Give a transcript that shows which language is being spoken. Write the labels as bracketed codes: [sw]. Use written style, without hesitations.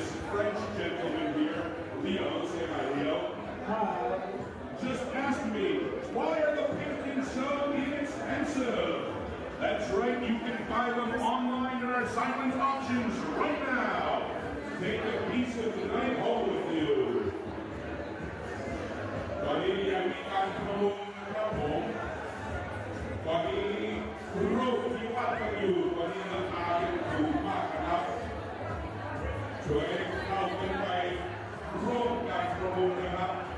[en] French gentleman here, Leo, say hi, Leo. Hi. Just ask me, why are the paintings so inexpensive? That's right, you can buy them online at our silent auctions right now. Take a piece of the night home with you. [th] ตอนนี้ยังมีการประมูลนะครับผมตอนนี้รูปที่วาดกันอยู่ตอนนี้ราคายังถูกมากนะครับช่วยเข้ากันไปร่วมการประมูลนะครับ